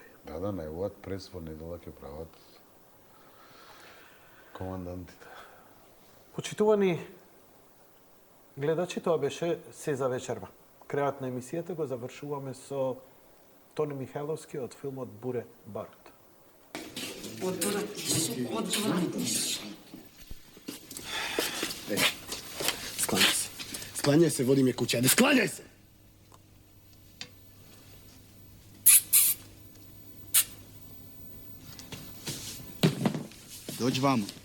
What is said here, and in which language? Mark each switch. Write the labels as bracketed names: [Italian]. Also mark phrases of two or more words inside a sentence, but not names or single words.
[Macedonian] Да, најавуваат прес во недела ќе прават командантите. Почитувани гледачи, тоа беше се за вечерва. Крајот на емисијата го завршуваме со Тони Михайловски од филмот Буре Барут. [Serbian] Sklanjaj se. Sklanjaj se, vodi me kuća. Ajde, sklanjaj se! Dođi vamo.